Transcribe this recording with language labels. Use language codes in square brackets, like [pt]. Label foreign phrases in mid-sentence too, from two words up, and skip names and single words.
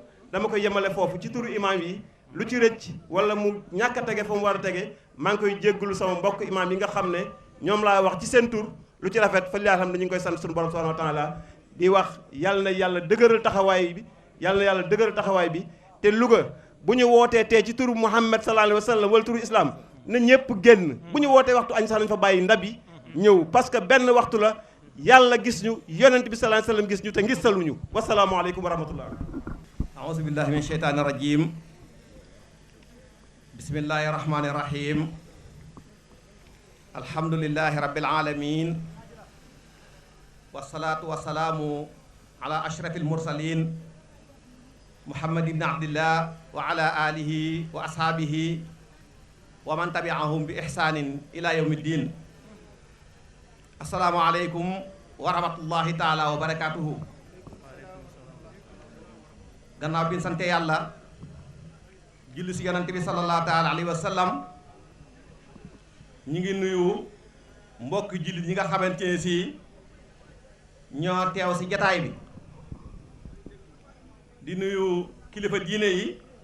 [wo] dama koy yemale foofu ci turu imaam yi lu ci rëcc wala mu ñàkk a tege fa mu war a tege maa ngi koy jéggulu sama mbokk imaam yi nga xam ne ñoom laa wax ci seen tur lu ci rafet fa liaa xam ne ñu ngi koy sant suñu borom [ar] سبحانه وتعالى [wo] di wax yàlla na yàlla dëgëral taxawaay bi te Louga bu ñu wootee tey ci turu Muhammad [ar] صلى الله عليه وسلم [wo] wala turu islam na ñëpp génn bu ñu wootee waxtu añ sax nañ fa bàyyi ndab yi ñëw [fr] parce que [wo] benn waxtu la yàlla gis ñu yonent bi [ar] صلى الله عليه وسلم [wo] gis ñu te ngisaluñu [ar] والسلام عليكم ورحمة الله أعوذ بالله من الشيطان الرجيم بسم الله الرحمن الرحيم الحمد لله رب العالمين والصلاة والسلام على أشرف المرسلين محمد بن عبد الله وعلى آله وأصحابه ومن تبعهم بإحسان إلى يوم الدين السلام عليكم ورحمة الله تعالى وبركاته [wo] gannaaw bi ñu sante yàlla julli si yonante bi [ar] صلى الله تعالى عليه وسلم [wo] ñu ngi nuyu mbokki jullit ñi nga xamante ne si ñoo teew si jataay bi di nuyu kilifa diine yi